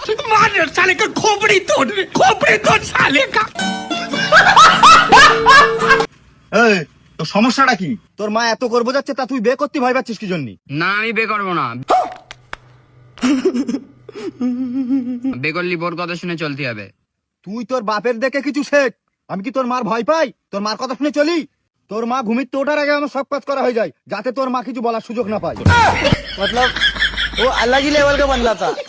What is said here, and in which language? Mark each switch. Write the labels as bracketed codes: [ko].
[hi] मार साले का खोपड़ी तोड़ साले का। [bn] এই, তোর সমস্যাটা কি? তোর মা এত করবো যাচ্ছে, তা তুই বিয়ে করতে ভয় পাচ্ছিস কি জন্য? না আমি বে করবো না, বে করলি বোর কথা শুনে চলতে হবে। তুই তোর বাপের দেখে কিছু শেখ। আমি কি তোর মার ভয় পাই? তোর মার কথা শুনে চলি? তোর মা ঘুমিতে ওঠার আগে আমার সব কাজ করা হয়ে যায়, যাতে তোর মা কিছু বলার সুযোগ না পায়। [hi] मतलब वो अलग ही लेवल का बंदा था।